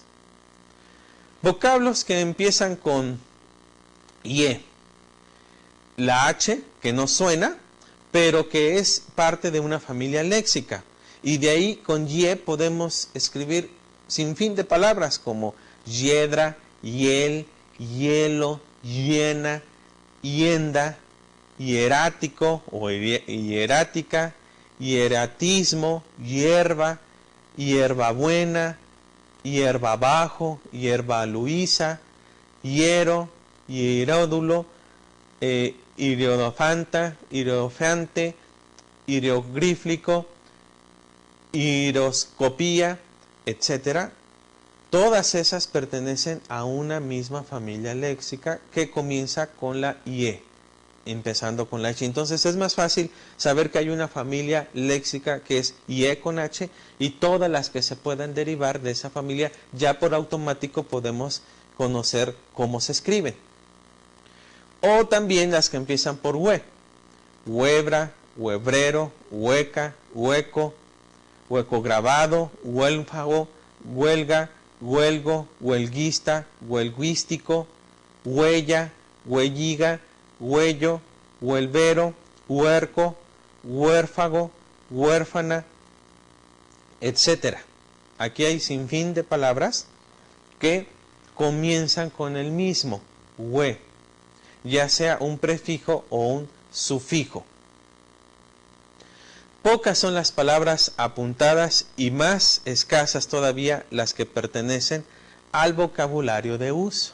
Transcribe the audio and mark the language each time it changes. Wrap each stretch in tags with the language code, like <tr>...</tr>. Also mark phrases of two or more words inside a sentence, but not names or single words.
<es>Vocablos que empiezan con ye. La H, que no suena, pero que es parte de una familia léxica. Y de ahí con ye podemos escribir sin fin de palabras como hiedra, hiel, hielo, hiena, hienda, hierático o hierática, hieratismo, hierba, hierbabuena, hierba bajo, hierba luisa, hiero, hieródulo, hierodofanta, hierofante, hierogrífico, hieroscopía, etc. Todas esas pertenecen a una misma familia léxica que comienza con la IE, empezando con la H. Entonces es más fácil saber que hay una familia léxica que es IE con H y todas las que se puedan derivar de esa familia ya por automático podemos conocer cómo se escriben. O también las que empiezan por hue, huebra, huebrero, hueca, hueco, hueco grabado, huélfago, huelga, huelgo, huelguista, huelguístico, huella, huelliga, huello, huelvero, huerco, huérfago, huérfana, etc. Aquí hay sinfín de palabras que comienzan con el mismo hue, ya sea un prefijo o un sufijo. Pocas son las palabras apuntadas y más escasas todavía las que pertenecen al vocabulario de uso.</es>